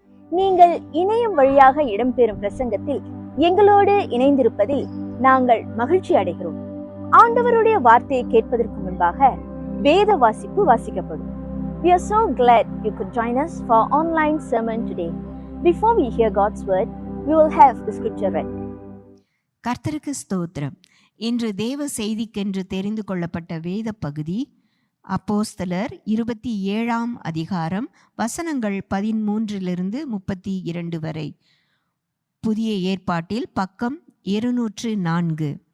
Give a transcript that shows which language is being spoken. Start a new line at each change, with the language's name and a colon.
Tamil: நீங்கள் இணையம் வழியாக இடம்பெறும் பிரசங்கத்தில் எங்களோடு இணைந்திருப்பதில் நாங்கள் மகிழ்ச்சி அடைகிறோம். ஆண்டவருடைய வார்த்தையை கேட்பதற்கு முன்பாக வேத வாசிப்பு வாசிக்கப்படும்.
English: We are so glad you could join us for online sermon today. Before we hear God's word, we will have the scripture read.
Tamil: கர்த்தருக்கு ஸ்தோத்திரம். இன்று தேவ செய்திக்கென்று தெரிந்து கொள்ளப்பட்ட வேத பகுதி அப்போஸ்தலர் 27ஆம் அதிகாரம் வசனங்கள் 13-32 வரை. புதிய ஏற்பாட்டில் பக்கம் 204.